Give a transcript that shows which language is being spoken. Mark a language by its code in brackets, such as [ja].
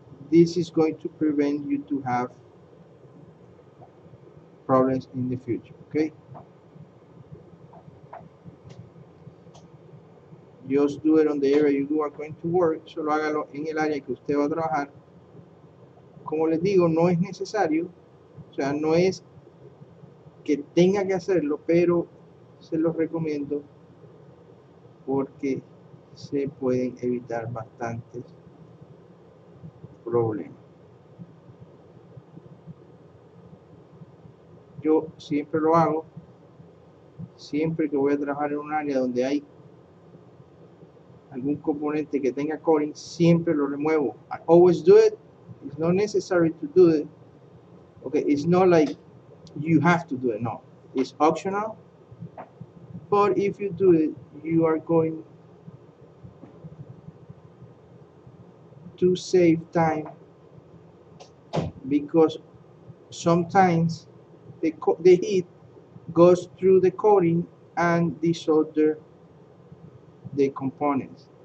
[en] This is going to prevent you to have problems in the future. Okay. Just do it on the area you are going to work. [es] Solo hágalo en el área que usted va a trabajar. Como les digo, no es necesario. O sea, no es que tenga que hacerlo, pero se los recomiendo porque se pueden evitar bastantes problemas. Yo siempre lo hago, siempre que voy a trabajar en un área donde hay algún componente que tenga coating, siempre lo remuevo. [en] I always do it. It's not necessary to do it. Okay, it's not like you have to do it. No, it's optional. But if you do it, you are going to save time, because sometimes the heat goes through the coating and desolder the components.